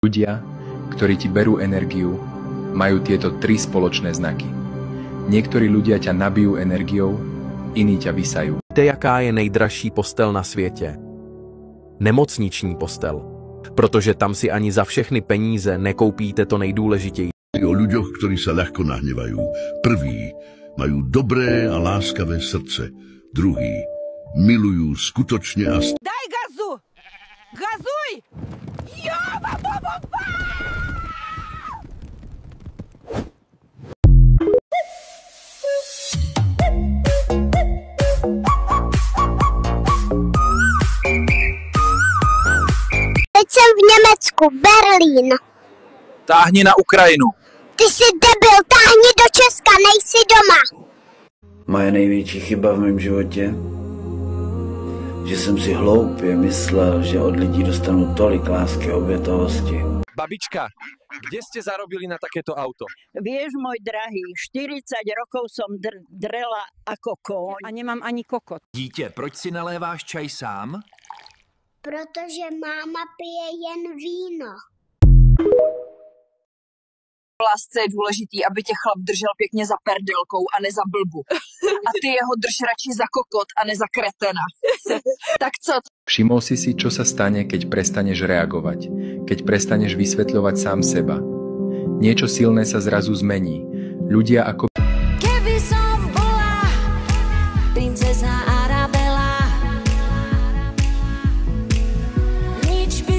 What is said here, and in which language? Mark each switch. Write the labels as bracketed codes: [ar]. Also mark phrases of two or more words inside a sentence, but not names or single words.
[sk] Ľudia, ktorí ti berú energiu, majú tieto 3 spoločné znaky. Niektorí ľudia ťa nabijú energiou, iní ťa vysajú. [cs] Víte, jaká je nejdražší postel na světě? Nemocniční postel. Protože tam si ani za všechny peníze nekoupíte to nejdůležitější. [sk] O ľuďoch, ktorí sa ľahko nahnevajú. Prvý majú dobré a láskavé srdce. Druhý milujú skutočne a Daj gazu! Gazuj! Joba, [cs] Teď jsem v Německu, Berlín. Táhni na Ukrajinu. Ty jsi debil, táhni do Česka, nejsi doma. Moje největší chyba v mém životě, že jsem si hloupě myslel, že od lidí dostanu tolik lásky a obětovosti. [sk] Babička, kde ste zarobili na takéto auto? Vieš, môj drahý, 40 rokov som drela ako koň. A nemám ani kokot. [cs] Dítě, proč si naléváš čaj sám? Protože máma pije jen víno. V lásce je důležitý, aby tě chlap držel pěkně za perdelkou a ne za blbu. A ty jeho drž radši za kokot a ne za kretena. Tak co? [sk] Všimol si, čo sa stane, keď prestaneš reagovať, keď prestaneš vysvetľovať sám seba. Niečo silné sa zrazu zmení. Ľudia ako... Keby som bola princezna Arabela, nič by...